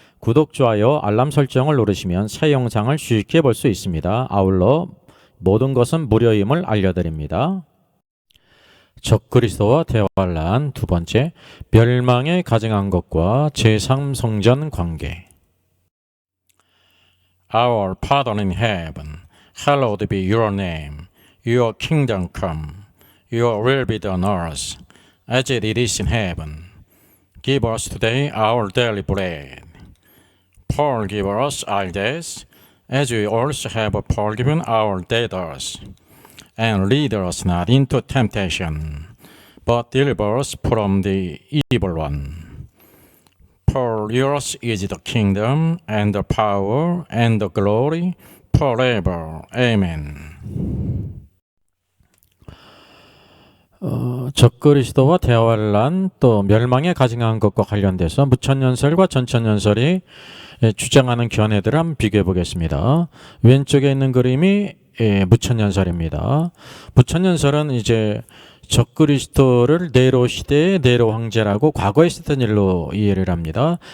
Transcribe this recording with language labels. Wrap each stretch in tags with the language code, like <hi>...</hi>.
<ko>구독, 좋아요, 알람 설정을 누르시면 새 영상을 쉽게 볼 수 있습니다. 아울러 모든 것은 무료임을 알려드립니다. 적그리스도와 대환란 두 번째, 멸망에 가증한 것과 제3성전 관계.</ko> <en>Our Father in heaven, hallowed be your name. Your kingdom come. Your will be done on earth, as it is in heaven. Give us today our daily bread. Forgive us our debts, as we also have forgiven our debtors. And lead us not into temptation, but deliver us from the evil one. For yours is the kingdom, and the power, and the glory, forever. Amen.</en> <ko>적그리스도와 대환란 또 멸망에 가증한 것과 관련돼서 무천년설과 전천년설이 주장하는 견해들을 한번 비교해 보겠습니다. 왼쪽에 있는 그림이 무천년설입니다. 무천년설은 이제 적그리스도를 네로 시대의 네로 황제라고 과거에 있었던 일로 이해를 합니다.</ko>